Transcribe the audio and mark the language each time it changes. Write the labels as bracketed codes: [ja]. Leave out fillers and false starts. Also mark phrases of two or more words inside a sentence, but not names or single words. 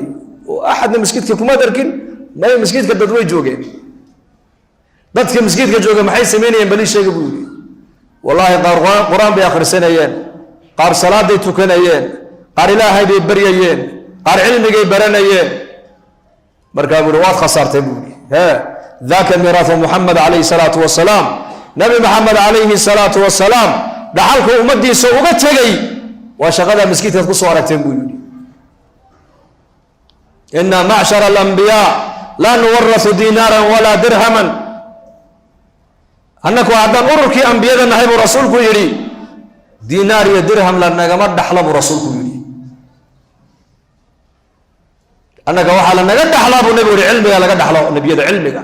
[so] oo axadna masjidka kuma darkin, may masjidka dad way joogeen. dadka masjidka jooga maxay sameynayeen bali sheega buu yiri. wallahi quraan bay akhrisanayeen, qaar salaaday tukanayeen, qaar ilaahay bay baryayeen, qaar cilmigay baranayeen. markaa buu waad khasaartay buu yiri. [ar] ذاك ميراث محمد عليه الصلاة والسلام. نبي محمد عليه الصلاة والسلام [so] dhaxalku ummadiisa uga tagay waa shaqada masjidka ku soo aragteen buu yiri. [ar] إنا معاشر الأنبياء لا نورث دينارا ولا درهما. [so] annaku haddaan ururkii ambiyada nahay buu rasuulku yiri, diinaar iyo dirham la nagama dhaxlo buu rasuulku yiri. annaga waxa la naga dhaxlaa buu nabigu yiri, cilmiga laga dhaxlo, nabiyada cilmiga.